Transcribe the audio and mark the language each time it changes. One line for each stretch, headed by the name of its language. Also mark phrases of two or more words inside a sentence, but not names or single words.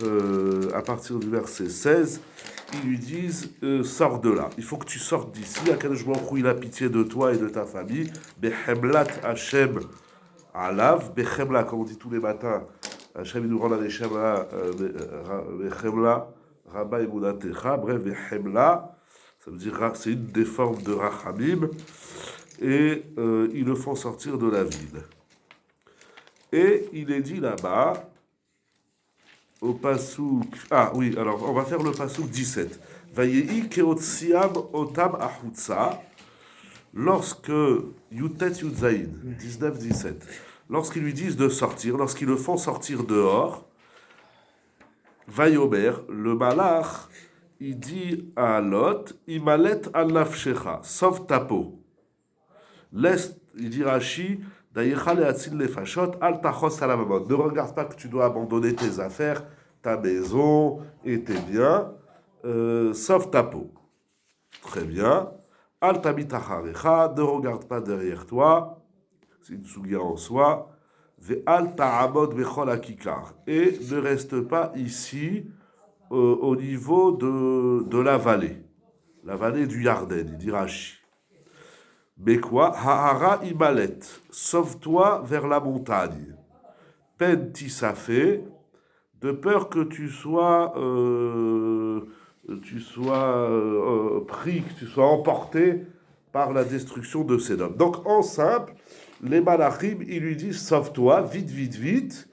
French: à partir du verset 16, ils lui disent, sors de là, il faut que tu sortes d'ici,
Hebrew: הקדוש ברוך הוא
French: il a pitié de toi et de ta famille,
Hebrew: בחמלת ה' עליו, בחמלה,
French: comme on dit tous les matins, Hashem il nous rend la Bechemla, Bechemla,
Hebrew: רבה אמונתך,
French: bref, Bechemla, ça veut dire, c'est une des formes de Rachamim, et ils le font sortir de la ville. Et il est dit là-bas, au pasouk... Ah oui, alors on va faire le pasouk 17.
Hebrew: ויהי כהוציאם אותם החוצה,
French: lorsque,
Hebrew: י"ט י"ז,
French: 19-17, lorsqu'ils lui disent de sortir, lorsqu'ils le font sortir dehors, Vayomer, le malach, il dit à Lot,
Hebrew: המלט על נפשך,
French: sauve ta peau. Laisse, il dit Rashi, ne regarde pas que tu dois abandonner tes affaires, ta maison et tes biens, sauve ta peau. Très bien.
Hebrew: אל תביט אחריך,
French: ne regarde pas derrière toi, c'est une sougia en soi.
Hebrew: ואל תעמוד בכל הככר,
French: et ne reste pas ici au niveau de la vallée du Yarden, il dit Rashi. Mais quoi?
Hebrew: ההרה המלט,
French: sauve-toi vers la montagne.
Hebrew: פן תספה,
French: de peur que tu sois pris, que tu sois emporté par la destruction de Sédom. Donc en simple, les malachim, ils lui disent sauve-toi, vite, vite, vite.